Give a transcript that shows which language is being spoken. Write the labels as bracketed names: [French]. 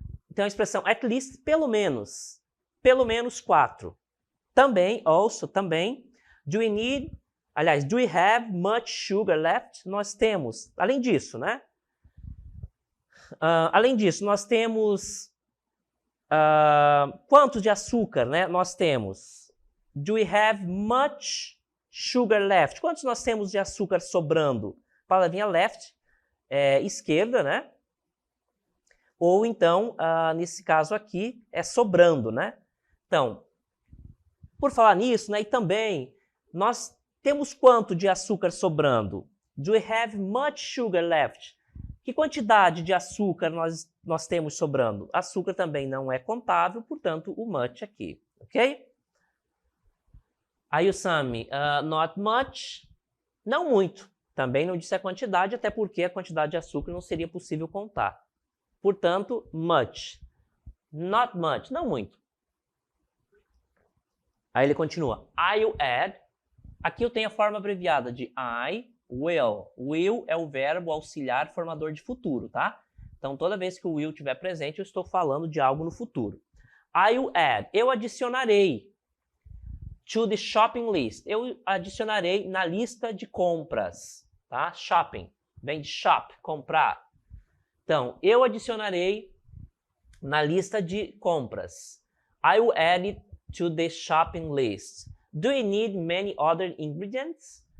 [Portuguese] Então a expressão [English] at least, [Portuguese] pelo menos 4. Também, [English] also, [Portuguese] também, [English] do we have much sugar left? [Portuguese] Nós temos, além disso, né? Além disso, nós temos quanto de açúcar, né? Nós temos. [English] Do we have much sugar left? [Portuguese] Quantos nós temos de açúcar sobrando? Palavrinha left, esquerda, né? Ou então, nesse caso aqui, é sobrando, né? Então, por falar nisso, né? E também, nós temos quanto de açúcar sobrando? [English] Do we have much sugar left? [Portuguese] Que quantidade de açúcar nós temos sobrando? Açúcar também não é contável, portanto, o much aqui, ok? Aí o Sammy, [English] not much, [Portuguese] Não muito. Também não disse a quantidade, até porque a quantidade de açúcar não seria possível contar. Portanto, much. [English] Not much. [Portuguese] Não muito. Aí ele continua. [English] I'll add. [Portuguese] Aqui eu tenho a forma abreviada de I will. Will é o verbo auxiliar formador de futuro, tá? Então, toda vez que o will estiver presente, eu estou falando de algo no futuro. [English] I'll add. [Portuguese] Eu adicionarei. [English] To the shopping list. [Portuguese] Eu adicionarei na lista de compras, tá? Shopping. Vem de shop, comprar. Então, eu adicionarei na lista de compras. [English] I will add it to the shopping list. Do we need many other ingredients?